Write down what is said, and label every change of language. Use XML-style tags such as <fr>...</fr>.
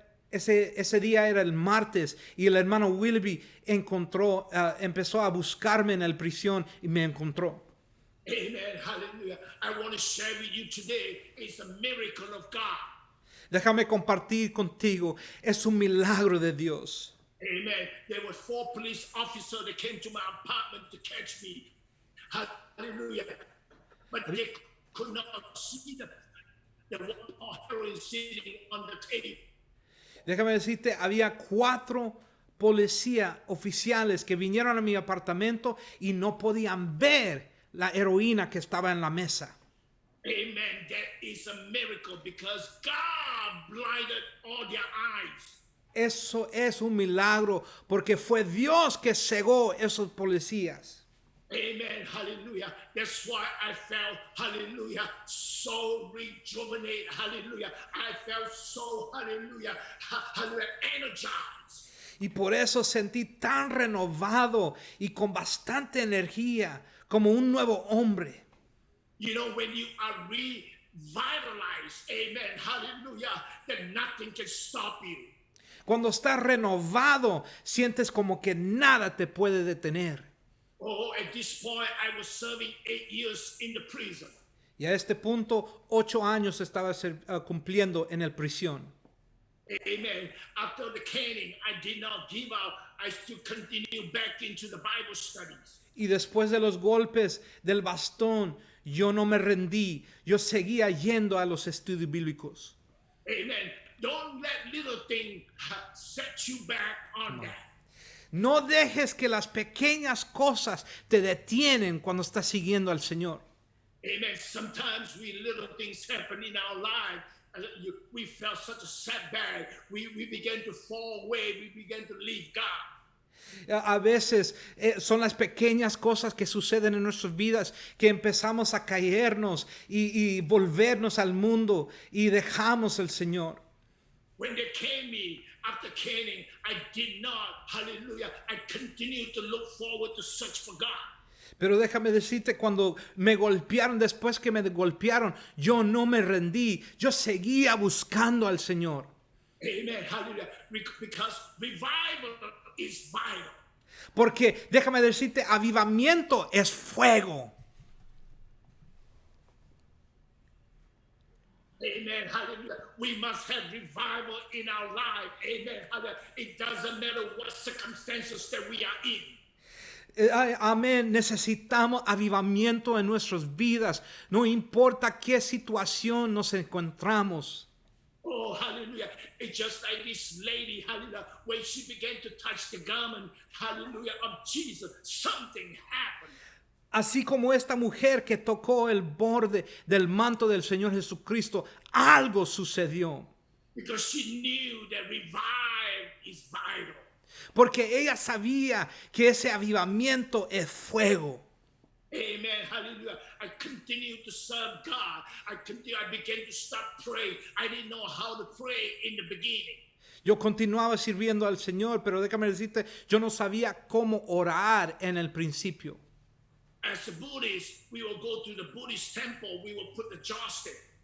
<es>Ese día era el martes y el hermano Willoughby empezó a buscarme en la prisión y me encontró.</es> <en>Amen. Hallelujah. I want to share with you today. It's a miracle of God.</en> <es>Déjame compartir contigo. Es un milagro de Dios.</es> <en>Amen. There were 4 police officers that came to my apartment to catch me. Hallelujah. But they could not see the one heroin sitting on the table.</en> <es>Déjame decirte, había 4 policías oficiales que vinieron a mi apartamento y no podían ver la heroína que estaba en la mesa.</es> <en>Amen. That is a miracle because God blinded all their eyes.</en> <es>Eso es un milagro porque fue Dios que cegó esos policías.</es> <en>Amen. Hallelujah. That's why I felt, hallelujah, so rejuvenated. Hallelujah. I felt so, hallelujah, hallelujah, energized.</en> <es>Y por eso sentí tan renovado y con bastante energía como un nuevo hombre.</es> <en>You know, when you are revitalized, amen, hallelujah, then nothing can stop you.</en> <es>Cuando estás renovado, sientes como que nada te puede detener.</es> <en>Oh, at this point, I was serving 8 years in the prison.</en> <es>Y a este punto, 8 años estaba cumpliendo en el prisión.</es> <en>Amen. After the caning, I did not give up. I still continued back into the Bible studies.</en> <es>Y después de los golpes del bastón, yo no me rendí. Yo seguía yendo a los estudios bíblicos.</es> <en>Amen. Don't let little things set you back on that.</en> <es>No dejes que las pequeñas cosas te detienen cuando estás siguiendo al Señor.</es> <en>Amen. Sometimes little things happen in our life. We felt such a setback. We began to fall away. We began to leave God.</en> <es>A veces son las pequeñas cosas que suceden en nuestras vidas que empezamos a caernos y volvernos al mundo y dejamos el Señor.</es> <en>When they came me after caning, I did not, hallelujah, I continued to look forward to search for God.</en> <es>Pero déjame decirte, cuando me golpearon, después que me golpearon, yo no me rendí. Yo seguía buscando al Señor.</es> <en>Amen, hallelujah, because revival is vital.</en> <es>Porque déjame decirte, avivamiento es fuego.</es> <en>Amen. Hallelujah. We must have revival in our life. Amen. Hallelujah. It doesn't matter what circumstances that we are in.</en> <es>Amén. Necesitamos avivamiento en nuestras vidas. No importa qué situación nos encontramos.</es> <en>Oh, hallelujah. It's just like this lady, hallelujah, when she began to touch the garment, hallelujah, of Jesus, something happened.</en> <es>Así como esta mujer que tocó el borde del manto del Señor Jesucristo, algo sucedió.</es> <en>Because she knew that revive is vital.</en> <es>Porque ella sabía que ese avivamiento es fuego.</es> <en>Amen. Hallelujah. I continued to serve God. I began to start praying. I didn't know how to pray in the beginning.</en> <es>Yo continuaba sirviendo al Señor, pero déjame decirte, yo no sabía cómo orar en el principio.</es> <en>As a Buddhist, we will go to the Buddhist temple. We will put the joss there.</en>